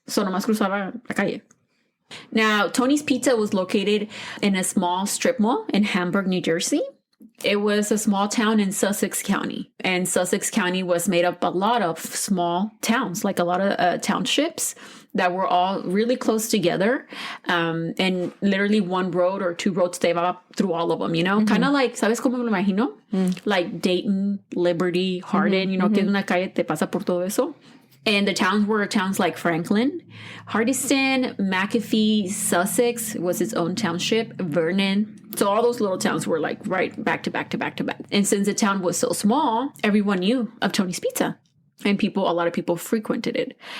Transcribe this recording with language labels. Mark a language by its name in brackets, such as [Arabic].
[English] So [Spanish] nomás cruzaba la calle. [English] Now, Tony's Pizza was located in a small strip mall in Hamburg, New Jersey. It was a small town in Sussex County, and Sussex County was made up a lot of small towns, like a lot of townships that were all really close together, and literally one road or two roads they va through all of them, you know? Kind of like, [Spanish] ¿sabes cómo me lo imagino? [English] Like Dayton, Liberty, Hardin, you know, [Spanish] que una calle te pasa por todo eso. [English] And the towns were towns like Franklin, Hardyston, McAfee, Sussex was its own township, Vernon. So all those little towns were like right back to back to back to back. And since the town was so small, everyone knew of Tony's Pizza. And a lot of people frequented it.